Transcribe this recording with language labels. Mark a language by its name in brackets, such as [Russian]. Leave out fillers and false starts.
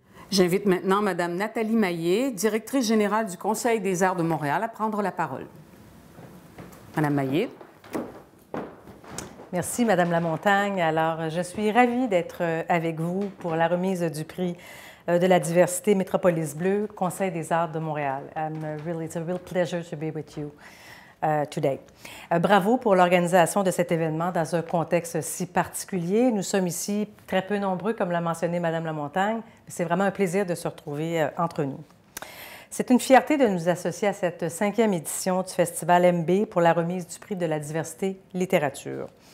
[French] J'invite maintenant Mme Nathalie Maillet, directrice générale du Conseil des arts de Montréal, à prendre la parole. Madame Maillet. Merci, Madame Lamontagne. Alors, je suis ravie d'être avec vous pour la remise du prix de la diversité Métropolis Bleu, Conseil des arts de Montréal. [English] It's a real pleasure to be with you today. [French] Bravo pour l'organisation de cet événement dans un contexte si particulier. Nous sommes ici très peu nombreux, comme l'a mentionné Madame Lamontagne. C'est vraiment un plaisir de se retrouver entre nous. C'est une fierté de nous associer à cette 5e édition du Festival MB pour la remise du prix de la diversité littérature.